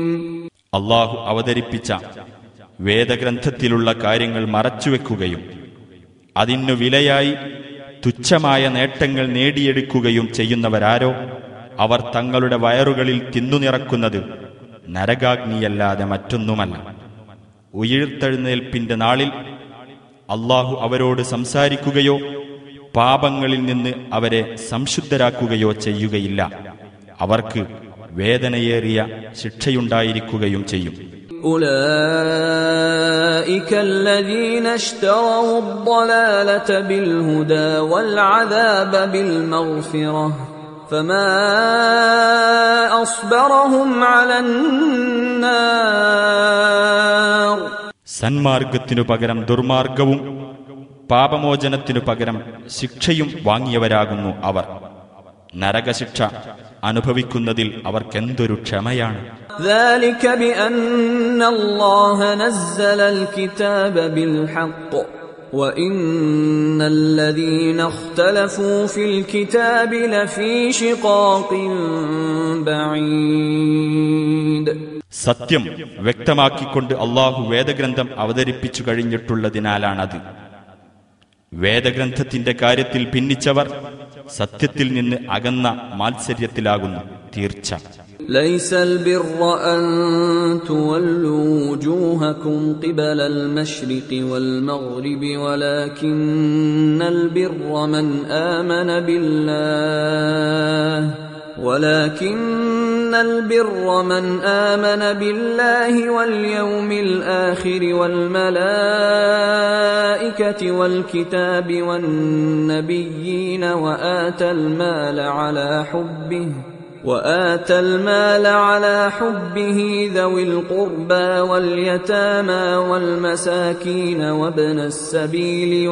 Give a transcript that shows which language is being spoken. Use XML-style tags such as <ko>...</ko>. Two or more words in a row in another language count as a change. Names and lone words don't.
<ml>അല്ലാഹു അവതരിപ്പിച്ച വേദഗ്രന്ഥത്തിലുള്ള കാര്യങ്ങൾ മറച്ചുവെക്കുകയും അതിനു വിലയായി തുച്ഛമായ നേട്ടങ്ങൾ നേടിയെടുക്കുകയും ചെയ്യുന്നവരാരോ അവർ തങ്ങളുടെ വയറുകളിൽ തിന്നുനിറക്കുന്നത് നരകാഗ്നിയല്ലാതെ മറ്റൊന്നുമല്ല. ഉയിർത്തെഴുന്നേൽപ്പിന്റെ നാളിൽ അല്ലാഹു അവരോട് സംസാരിക്കുകയോ പാപങ്ങളിൽ നിന്ന് അവരെ സംശുദ്ധരാക്കുകയോ ചെയ്യുകയില്ല. അവർക്ക് വേദനയേറിയ ശിക്ഷയുണ്ടായിരിക്കുകയും ചെയ്യും.</ml> <ar>أولئك الذين اشتروا الضلالة بالهدى والعذاب بالمغفرة فما أصبرهم على النار.</ar> <ml>സന്മാർഗത്തിനു പകരം ദുർമാർഗവും പാപമോചനത്തിനു പകരം ശിക്ഷയും വാങ്ങിയവരാകുന്നു അവർ. നരകശിക്ഷ അനുഭവിക്കുന്നതിൽ അവർക്കെന്തൊരു ക്ഷമയാണ്.</ml> <ar>ذلك بأن الله نزل الكتاب بالحق وإن الذين اختلفوا في الكتاب لفي شقاق بعيد.</ar> <ml>സത്യം വ്യക്തമാക്കിക്കൊണ്ട് അല്ലാഹു വേദഗ്രന്ഥം അവതരിപ്പിച്ചു കഴിഞ്ഞിട്ടുള്ളതിനാലാണത്. വേദഗ്രന്ഥത്തിന്റെ കാര്യത്തിൽ ഭിന്നിച്ചവർ സത്യത്തിൽ നിന്ന് അകന്ന മാത്സര്യത്തിലാകുന്നു തീർച്ച.</ml> <ar>ليس البر أن تولوا وجوهكم قبل المشرق والمغرب ولكن البر من آمن بالله واليوم الآخر والملائكة والكتاب والنبيين وآتى المال على حبه ذوي القربى واليتامى والمساكين وابن السبيل</ar>